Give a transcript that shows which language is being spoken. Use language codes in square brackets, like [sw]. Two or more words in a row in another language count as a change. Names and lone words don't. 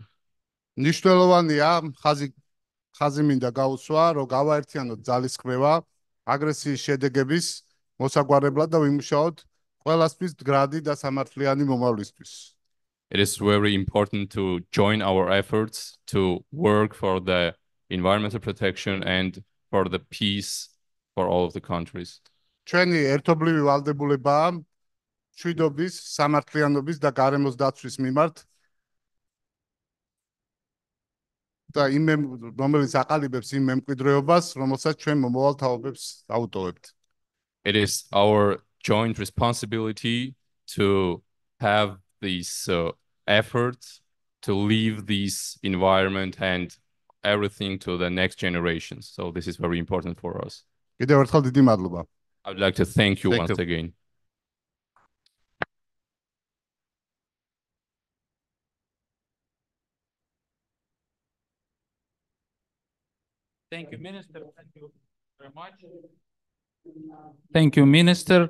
[ka] ნიშნულოვანია ხაზი მინდა გაუსვა, რომ გავაერთიანოთ ძალისხმევა აგრესიის შედეგების მოსაგვარებლად და ვიმუშაოთ ყველასთვის მდგრადი და სამართლიანი მომავლისთვის. [en] It is very important to join our efforts to work for the environmental protection and for the peace for all of the countries. [ka] ჩვენი ერთობლივი ვალდებულებაა მშვიდობის, სამართლიანობის და გარემოს დაცვის მიმართ და რომელიც აყალიბებს იმ მემკვიდრეობას, რომელსაც ჩვენ მომავალ თაობებს აუტოვებთ. [en] It is our joint responsibility to have this effort to leave this environment and everything to the next generations. So this is very important for us. [ka] კიდევ ერთხელ დიდი მადლობა. [en] I would like to thank you once again. Thank you, Minister. Thank you very much. Thank you, Minister.